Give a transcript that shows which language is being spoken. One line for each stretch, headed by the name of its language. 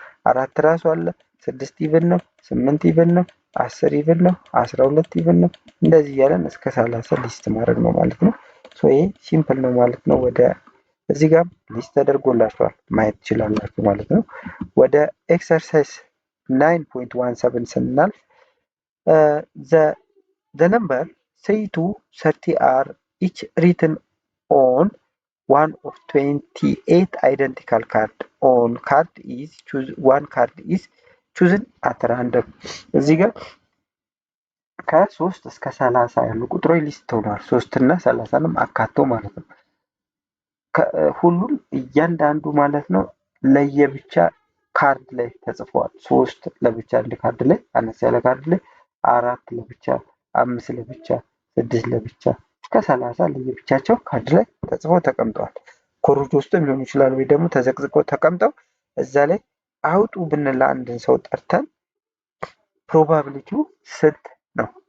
Amharic: 4 ራሱ አለ፣ 6 ኢቨን ነው፣ 8 ኢቨን ነው፣ 10 ኢቨን ነው፣ 12 ኢቨን ነው። እንደዚህ እያለን እስከ 30 ሊስት ማድረግ ነው ማለት ነው። ይሄ ሲምፕል ነው ማለት ነው። ወደ እዚህ ጋር ሊስት ተደርጎላችኋል ማየት ትችላላችሁ ማለት ነው። ወደ ኤክሰርሳይዝ 9.17 ስናልፍ
English: the number 3 to 30 are each written on one of 28 identical card. On card is one card is chosen at random.
Amharic: እዚህ ጋር ከ3 እስከ 30 ያሉ ቁጥሮች ሊስት ሆኗል። 3 እና 30ንም አካቶ ማለት ነው። ሁሉም እያንዳንዱ ማለት ነው ለየብቻ ካርድ ላይ ተጽፈዋል። 3 ለብቻ አንድ ካርድ ላይ አነስ ያለ ካርድ ላይ፣ 4 ለብቻ፣ 5 ለብቻ፣ 6 ለብቻ እስከ 30 ለየብቻቸው ካርድ ላይ ተጽፈው ተቀምጠዋል። ኮርጆ ውስጥም ሊሆን ይችላል ወይ ደግሞ ተዘቅዝቀው ተቀምጠው እዛ ላይ አውጡ ብንል አንድን ሰው ጠርተን ፕሮባቢሊቲው ስንት ነው?